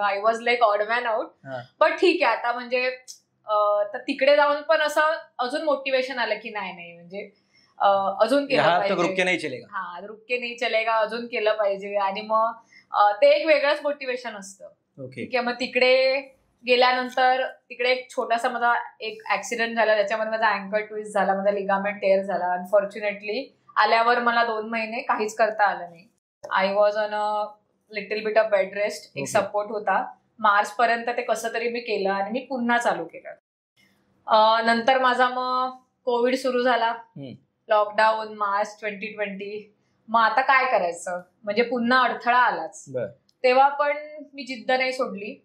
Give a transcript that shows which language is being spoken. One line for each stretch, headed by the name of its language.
English: I was like odd man out.
Marathi: पण ठीक आहे आता म्हणजे तर तिकडे जाऊन पण असं अजून मोटिवेशन आलं की नाही म्हणजे अजून केलं पाहिजे,
Hindi: रुके नाही चलेगा,
Marathi: अजून केलं पाहिजे. आणि मग ते एक वेगळंच मोटिवेशन असतं. ठीक आहे. मग तिकडे गेल्यानंतर तिकडे एक छोटासा माझा एक ऍक्सिडेंट झाला, त्याच्यामध्ये माझा अँकल ट्विस्ट झाला, माझा लिगामेंट टेअर झाला. अनफॉर्च्युनेटली आल्यावर मला 2 महिने काहीच करता आलं नाही.
English: I was on a little bit of bed rest.
Marathi: एक सपोर्ट होता. मार्च पर्यंत ते कसं तरी मी केलं आणि मी पुन्हा चालू केलं. नंतर माझा मग कोविड सुरू झाला, लॉकडाऊन मार्च 2020. मग आता काय करायचं, म्हणजे पुन्हा अडथळा आलाच. तेव्हा पण मी जिद्द नाही सोडली.